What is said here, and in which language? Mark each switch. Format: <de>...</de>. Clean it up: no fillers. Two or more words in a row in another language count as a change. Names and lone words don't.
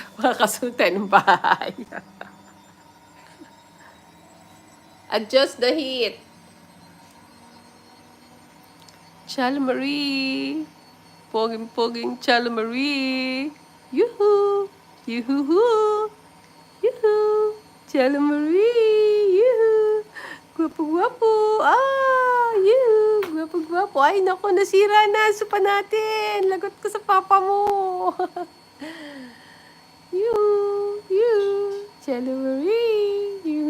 <tl>Makakasultan ng bahay.</tl> <en>Adjust the heat.</en> <tl>Chala Marie. Poging-poging Chala Marie. Yoo-hoo! Yoo-hoo-hoo! Yoo-hoo! Chala Marie! Yoo-hoo! Gwapo-gwapo! Yoo! Gwapo-gwapo! Ay, naku, nasira na. Sopa natin. Lagot ko sa papa mo. Yoo! Yoo! Chala Marie!</tl>